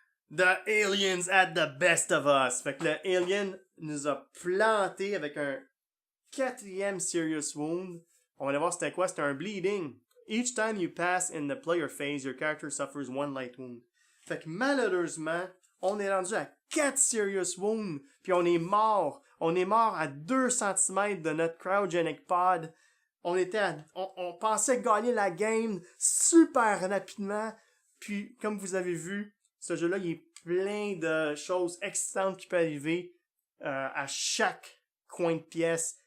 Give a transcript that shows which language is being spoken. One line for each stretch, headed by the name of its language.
English: The aliens at the best of us.
French: Fait que le alien nous a planté avec un 4e serious wound. On va aller voir c'était quoi. C'était un bleeding.
English: Each time you pass in the player phase, your character suffers 1 light wound.
French: Fait que malheureusement, on est rendu à 4 Serious Wounds, puis on est mort. On est mort à 2 cm de notre Cryogenic Pod. On pensait gagner la game super rapidement. Puis, comme vous avez vu, ce jeu-là, il est plein de choses excitantes qui peuvent arriver à chaque coin de pièce.